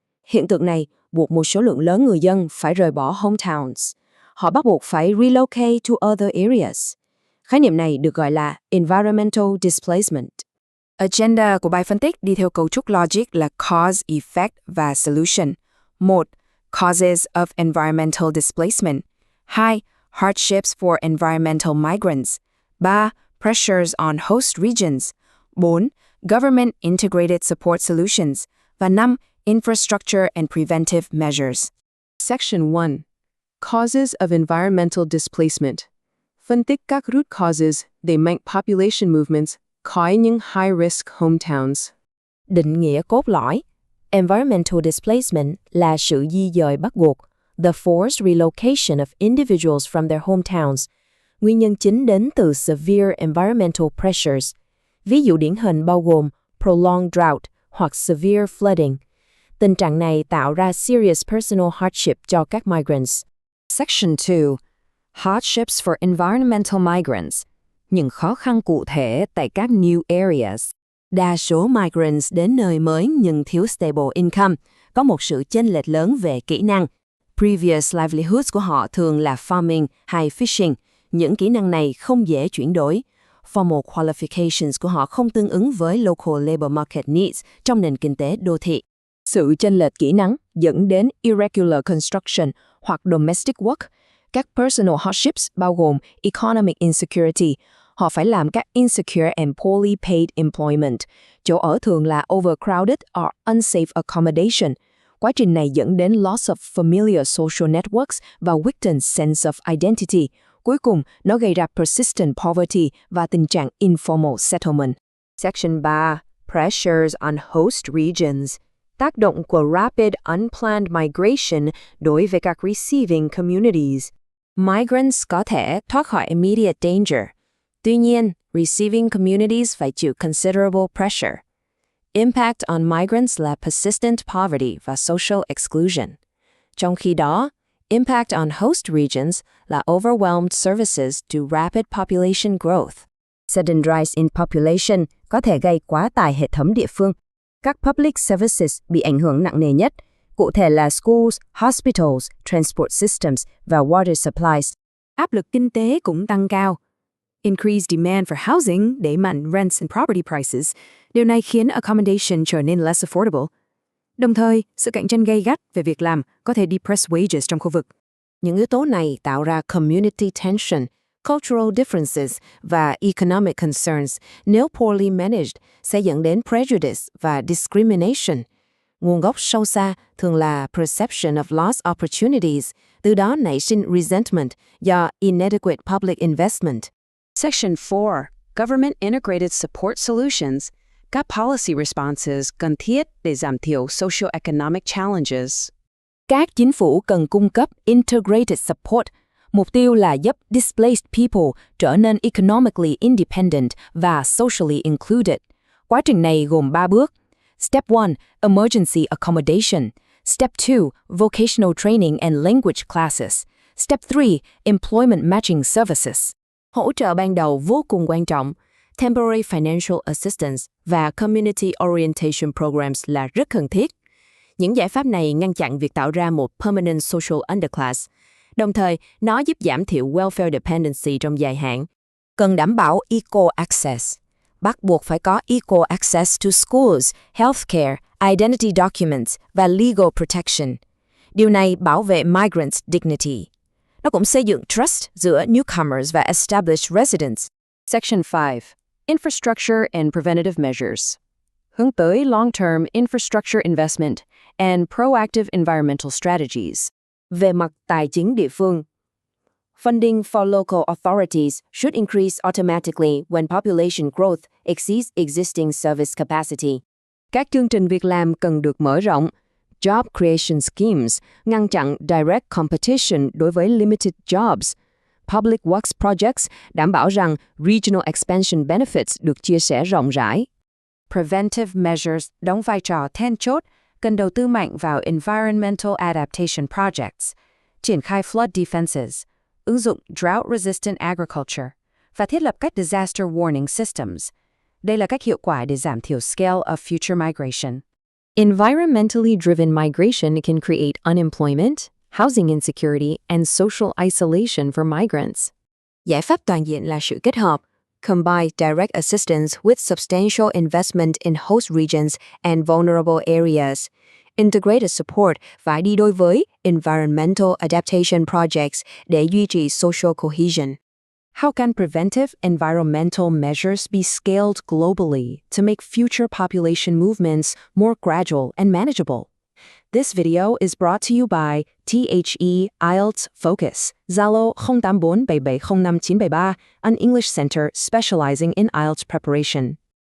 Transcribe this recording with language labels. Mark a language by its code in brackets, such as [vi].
[vi] Hiện tượng này buộc một số lượng lớn người dân phải rời bỏ hometowns. Họ bắt buộc phải [en] relocate to other areas. [vi] Khái niệm này được gọi là [en] environmental displacement. [vi] Agenda của bài phân tích đi theo cấu trúc logic là cause, effect và solution. [en] 1. Causes of environmental displacement. 2. Hardships for environmental migrants. 3. Pressures on host regions. 4. Government integrated support solutions. Và 5. Infrastructure and preventive measures. Section 1. Causes of environmental displacement. [vi] Phân tích các [en] root causes [vi] đẩy mạnh [en] population movements [vi] khỏi những [en] high-risk hometowns. [vi] Định nghĩa cốt lõi. [en] Environmental displacement [vi] là sự di dời bắt buộc, [en] the forced relocation of individuals from their hometowns. [vi] Nguyên nhân chính đến từ [en] severe environmental pressures. [vi] Ví dụ điển hình bao gồm [en] prolonged drought [vi] hoặc [en] severe flooding. [vi] Tình trạng này tạo ra [en] serious personal hardship [vi] cho các migrants. [en] Section 2. Hardships for environmental migrants. [vi] Những khó khăn cụ thể tại các new areas. Đa số migrants đến nơi mới nhưng thiếu [en] stable income, [vi] có một sự chênh lệch lớn về kỹ năng. [en] Previous livelihoods [vi] của họ thường là farming hay fishing. Những kỹ năng này không dễ chuyển đổi. [en] Formal qualifications [vi] của họ không tương ứng với [en] local labor market needs [vi] trong nền kinh tế đô thị. Sự chênh lệch kỹ năng dẫn đến [en] irregular construction [vi] hoặc [en] domestic work. [vi] Các [en] personal hardships [vi] bao gồm [en] economic insecurity. [vi] Họ phải làm các [en] insecure and poorly paid employment. [vi] Chỗ ở thường là [en] overcrowded or unsafe accommodation. [vi] Quá trình này dẫn đến [en] loss of familiar social networks và weakened sense of identity. [vi] Cuối cùng, nó gây ra [en] persistent poverty [vi] và tình trạng [en] informal settlement. Section 3. Pressures on host regions. [vi] Tác động của [en] rapid unplanned migration [vi] đối với các [en] receiving communities. [vi] Migrants có thể thoát khỏi [en] immediate danger. [vi] Tuy nhiên, receiving communities phải chịu [en] considerable pressure. [vi] Impact on migrants là [en] persistent poverty và social exclusion. [vi] Trong khi đó, [en] impact on host regions là overwhelmed services to rapid population growth. Sudden rise in population [vi] có thể gây quá tải hệ thống địa phương. Các [en] public services [vi] bị ảnh hưởng nặng nề nhất, cụ thể là schools, hospitals, [en] transport systems [vi] và [en] water supplies. [vi] Áp lực kinh tế cũng tăng cao. [en] Increased demand for housing [vi] đẩy mạnh [en] rents and property prices. [vi] Điều này khiến accommodation trở nên [en] less affordable. [vi] Đồng thời, sự cạnh tranh gay gắt về việc làm có thể [en] depress wages [vi] trong khu vực. Những yếu tố này tạo ra [en] community tension, cultural differences [vi] và [en] economic concerns [vi] nếu [en] poorly managed [vi] sẽ dẫn đến prejudice và discrimination. Nguồn gốc sâu xa thường là [en] perception of lost opportunities, [vi] từ đó nảy sinh resentment do [en] inadequate public investment. Section 4. Government Integrated Support Solutions. [vi] Các [en] policy responses [vi] cần thiết để giảm thiểu [en] socio-economic challenges. [vi] Các chính phủ cần cung cấp [en] integrated support. [vi] Mục tiêu là giúp displaced people trở nên [en] economically independent [vi] và [en] socially included. [vi] Quá trình này gồm 3 bước. [en] Step 1. Emergency accommodation. Step 2. Vocational training and language classes. Step 3. Employment matching services. [vi] Hỗ trợ ban đầu vô cùng quan trọng. [en] Temporary financial assistance [vi] và [en] community orientation programs [vi] là rất cần thiết. Những giải pháp này ngăn chặn việc tạo ra một [en] permanent social underclass. [vi] Đồng thời, nó giúp giảm thiểu [en] welfare dependency [vi] trong dài hạn. Cần đảm bảo [en] equal access. [vi] Bắt buộc phải có [en] equal access to schools, healthcare, identity documents và legal protection. [vi] Điều này bảo vệ migrants' dignity. Nó cũng xây dựng trust giữa newcomers và [en] established residents. Section 5. Infrastructure and preventative measures. [vi] Hướng tới [en] long-term infrastructure investment and proactive environmental strategies. [vi] Về mặt tài chính địa phương, [en] funding for local authorities should increase automatically when population growth exceeds existing service capacity. [vi] Các chương trình việc làm cần được mở rộng. [en] Job creation schemes [vi] ngăn chặn [en] direct competition [vi] đối với [en] limited jobs. Public works projects [vi] đảm bảo rằng [en] regional expansion benefits [vi] được chia sẻ rộng rãi. [en] Preventive measures [vi] đóng vai trò then chốt, cần đầu tư mạnh vào [en] environmental adaptation projects, [vi] triển khai [en] flood defenses, [vi] ứng dụng [en] drought-resistant agriculture [vi] và thiết lập các [en] disaster warning systems. [vi] Đây là cách hiệu quả để giảm thiểu [en] scale of future migration. Environmentally driven migration can create unemployment, housing insecurity, and social isolation for migrants. [vi] Giải pháp toàn diện là sự kết hợp, [en] combine direct assistance with substantial investment in host regions and vulnerable areas. Integrated support [vi] phải đi đôi với [en] environmental adaptation projects [vi] để duy trì [en] social cohesion. How can preventive environmental measures be scaled globally to make future population movements more gradual and manageable? This video is brought to you by THE IELTS FOCUS, Zalo 08477059973, an English center specializing in IELTS preparation.